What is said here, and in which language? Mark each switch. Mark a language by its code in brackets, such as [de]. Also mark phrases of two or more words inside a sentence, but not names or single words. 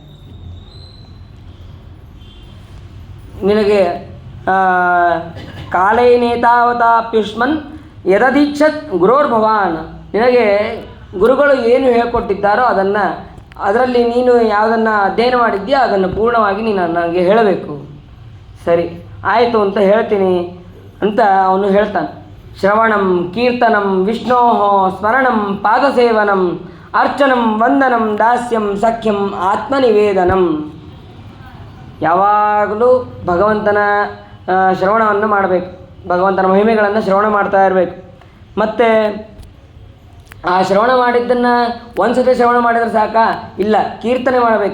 [sa] ನಿನಗೆ ಕಾಲೈನೇತಾವತಾಪ್ಯುಷ್ಮನ್ ಯದದೀಕ್ಷತ್ ಗುರೋರ್ಭವಾನ್. [kn] ನಿನಗೆ ಗುರುಗಳು ಏನು ಹೇಳಿಕೊಟ್ಟಿದ್ದಾರೋ ಅದರಲ್ಲಿ ನೀನು ಯಾವುದನ್ನು ಅಧ್ಯಯನ ಮಾಡಿದ್ದೀಯೋ ಅದನ್ನು ಪೂರ್ಣವಾಗಿ ನೀನು ನನಗೆ ಹೇಳಬೇಕು. ಸರಿ ಆಯಿತು ಅಂತ ಹೇಳ್ತೀನಿ ಅಂತ ಅವನು ಹೇಳ್ತಾನೆ. [sa] ಶ್ರವಣಂ ಕೀರ್ತನಂ ವಿಷ್ಣೋ ಸ್ಮರಣಂ ಪಾದಸೇವನಂ ಅರ್ಚನಂ ವಂದನಂ ದಾಸ್ಯಂ ಸಖ್ಯಂ ಆತ್ಮನಿವೇದನಂ. [kn] ಯಾವಾಗಲೂ ಭಗವಂತನ ಶ್ರವಣವನ್ನು ಮಾಡಬೇಕು, ಭಗವಂತನ ಮಹಿಮೆಗಳನ್ನು ಶ್ರವಣ ಮಾಡ್ತಾ ಇರಬೇಕು. ಮತ್ತು ಆ ಶ್ರವಣ ಮಾಡಿದ್ದನ್ನು ಒಂದು ಸತಿ ಶ್ರವಣ ಮಾಡಿದರೆ ಸಾಕಾ? ಇಲ್ಲ, ಕೀರ್ತನೆ ಮಾಡಬೇಕು.